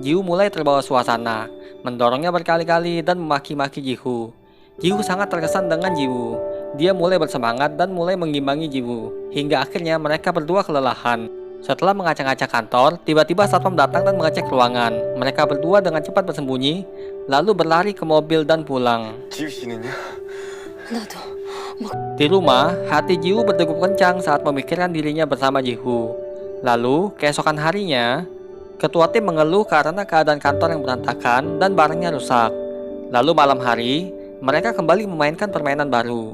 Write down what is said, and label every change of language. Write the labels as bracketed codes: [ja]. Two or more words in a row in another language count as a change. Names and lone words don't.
[id] Jiwoo mulai terbawa suasana. mendorongnya berkali-kali dan memaki-maki Ji-woo. Ji-woo sangat terkesan dengan Ji-woo. Dia mulai bersemangat dan mulai mengimbangi Ji-woo, hingga akhirnya mereka berdua kelelahan. Setelah mengacak-acak kantor, tiba-tiba satpam datang dan mengecek ruangan. Mereka berdua dengan cepat bersembunyi, lalu berlari ke mobil dan pulang. [ko] 지우 씨는요? 나도 [id] Di rumah, hati Ji-woo berdegup kencang saat memikirkan dirinya bersama Ji-woo. Lalu, keesokan harinya, ketua tim mengeluh karena keadaan kantor yang berantakan dan barangnya rusak. Lalu malam hari, mereka kembali memainkan permainan baru.